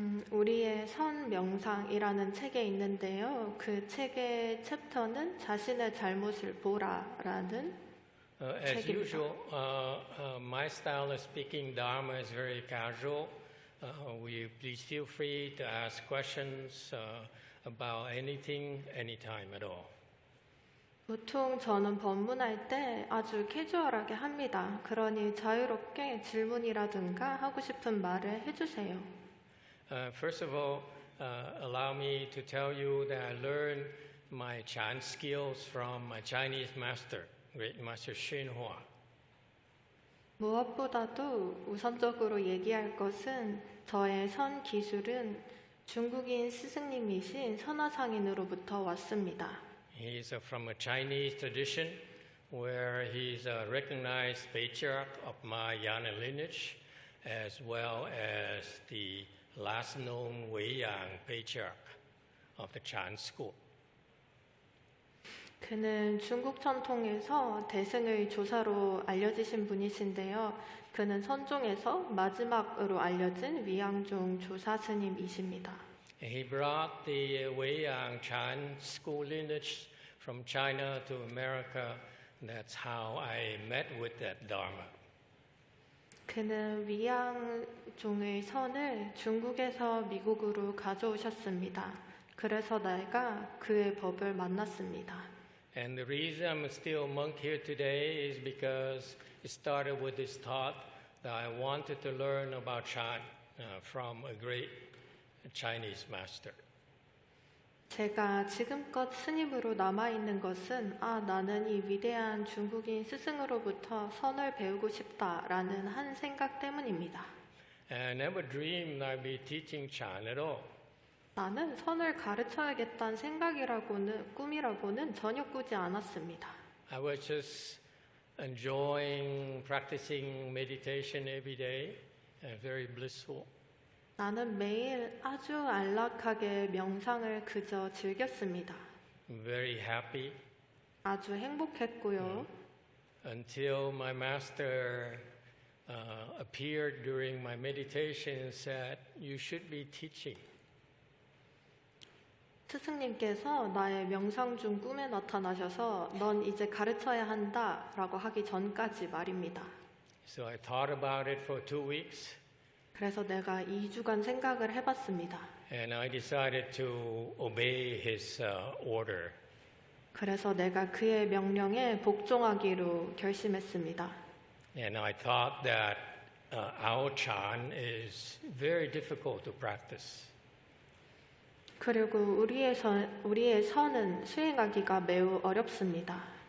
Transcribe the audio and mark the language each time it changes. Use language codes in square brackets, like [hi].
[ko] 우리의 선 명상이라는 책에 있는데요. 그 책의 챕터는 자신의 잘못을 보라라는 [en] As [ko] 책입니다. [en] usual, my style of speaking Dharma is very casual. Please feel free to ask questions about anything, anytime at all. [ko] 보통 저는 법문할 때 아주 캐주얼하게 합니다. 그러니 자유롭게 질문이라든가 하고 싶은 말을 해주세요. [en] First of all, allow me to tell you that I learned my Chan skills from my Chinese master, Great Master Xinhua. [ko] 무엇보다도 우선적으로 얘기할 것은 저의 선 기술은 중국인 스승님이신 선화상인으로부터 왔습니다. [en] He's from a Chinese tradition where he's a recognized patriarch of my Yana lineage, as well as the last known Weiyang patriarch of the Chan school. [ko] 그는 중국 전통에서 대승의 조사로 알려지신 분이신데요. 그는 선종에서 마지막으로 알려진 위양종 조사 스님이십니다. [en] He brought the Weiyang Chan school lineage from China to America. That's how I met with that Dharma. [ko] 그는 위양종의 선을 중국에서 미국으로 가져오셨습니다. 그래서 내가 그의 법을 만났습니다. [en] And the reason I'm still a monk here today is because it started with this thought that I wanted to learn about Chan from a great Chinese master. [ko] 제가 지금껏 스님으로 남아있는 것은 나는 이 위대한 중국인 스승으로부터 선을 배우고 싶다라는 한 생각 때문입니다. [en] And I never dreamed I'd be teaching Chan at all. [ko] 나는 선을 가르쳐야겠다는 꿈이라고는 전혀 꾸지 않았습니다. [en] I was just enjoying practicing meditation every day and very blissful. [ko] 나는 매일 아주 안락하게 명상을 그저 즐겼습니다. [en] Very happy. [ko] 아주 행복했고요. [en] Until my master appeared during my meditation and said, "You should be teaching." [ko] 스승님께서 나의 명상 중 꿈에 나타나셔서 넌 이제 가르쳐야 한다라고 하기 전까지 말입니다. [en] So I thought about it for 2 weeks. [ko] 그래서 내가 2주간 생각을 해봤습니다. [en] and I decided to obey his order. [ko] 그래서 내가 그의 명령에 복종하기로 결심했습니다. [en] And I thought that our chan is very difficult to practice. [ko] 그리고 우리의 선은 수행하기가 매우 어렵습니다.